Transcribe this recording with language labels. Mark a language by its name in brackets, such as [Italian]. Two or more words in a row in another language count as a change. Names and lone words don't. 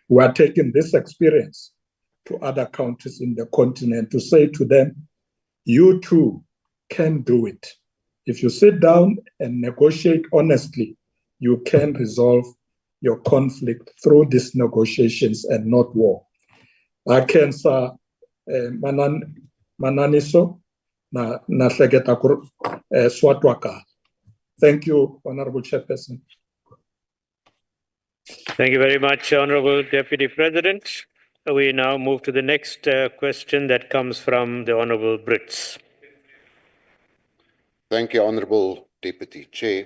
[English] We are taking this experience to other countries in the continent to say to them, you too can do it. If you sit down and negotiate honestly, you can resolve your conflict through these negotiations and not war. I can say, [Tsonga] Mananiso, na hleketa ku swatwa kahle. [English] Thank you, Honorable Chairperson. Thank you very much, Honorable Deputy President. We now move to the next question that comes from the Honorable Brits. Thank you, Honorable Deputy Chair.